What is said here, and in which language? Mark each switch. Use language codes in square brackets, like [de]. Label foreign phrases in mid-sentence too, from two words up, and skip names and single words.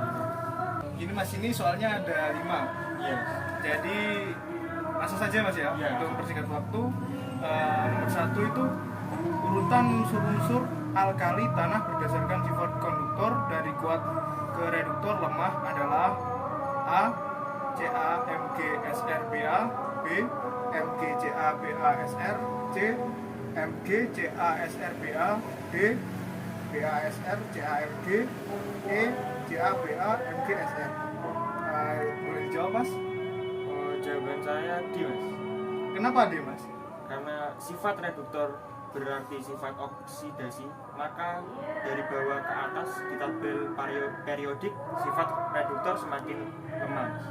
[id] Gini Mas, ini soalnya ada 5. Iya, Mas. Jadi langsung saja Mas ya, Iya. untuk mempersingkat waktu. Nomor 1 itu urutan unsur-unsur alkali tanah berdasarkan sifat konduktor dari kuat ke reduktor lemah adalah A. CaMgSrBa, B. MgCaBaSr, C. MgCaSrBa, D. BaSr-CaMg, E. CaBa-MgSr. Boleh dijawab Mas? Oh, jawaban saya D, Mas. Kenapa D Mas? Karena sifat reduktor berarti sifat oksidasi, maka dari bawah ke atas di tabel periodik sifat reduktor semakin lemah, Mas.